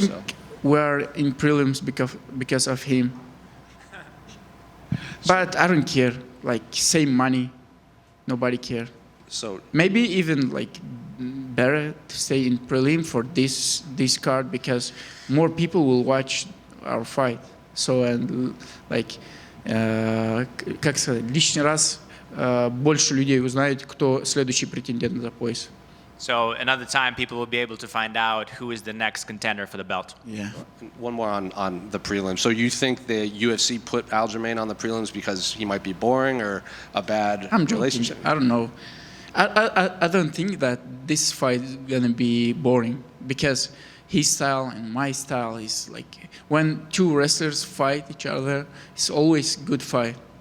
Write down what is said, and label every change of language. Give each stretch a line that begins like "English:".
English: think we're in prelims because of him. But I don't care. Same money, nobody care. So maybe even better to stay in prelim for this card, because more people will watch our fight.
Russian: So как сказать, лишний раз больше людей узнают, кто следующий претендент за пояс.
English: So another time, people will be able to find out who is the next contender for the belt. Yeah. One more on the prelims. So you think the UFC put Aljamain on the prelims because he might be boring or a bad relationship? I don't know. I don't think that this fight is gonna be boring, because his style and my style is when two wrestlers fight each other, it's always good fight.